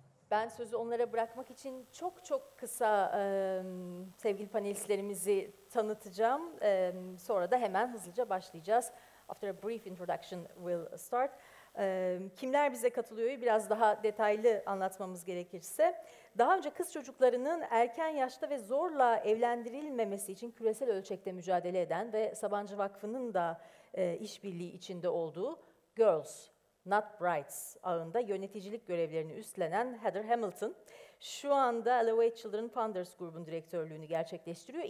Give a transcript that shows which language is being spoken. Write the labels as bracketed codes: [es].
[tr] Ben sözü onlara bırakmak için çok kısa sevgili panelistlerimizi tanıtacağım. Sonra da hemen hızlıca başlayacağız. [en] After a brief introduction, we'll start. [tr] Kimler bize katılıyor biraz daha detaylı anlatmamız gerekirse. Daha önce kız çocuklarının erken yaşta ve zorla evlendirilmemesi için küresel ölçekte mücadele eden ve Sabancı Vakfı'nın da işbirliği içinde olduğu Girls Not Brides ağında yöneticilik görevlerini üstlenen Heather Hamilton, şu anda Elevate Children Funders grubun direktörlüğünü gerçekleştiriyor.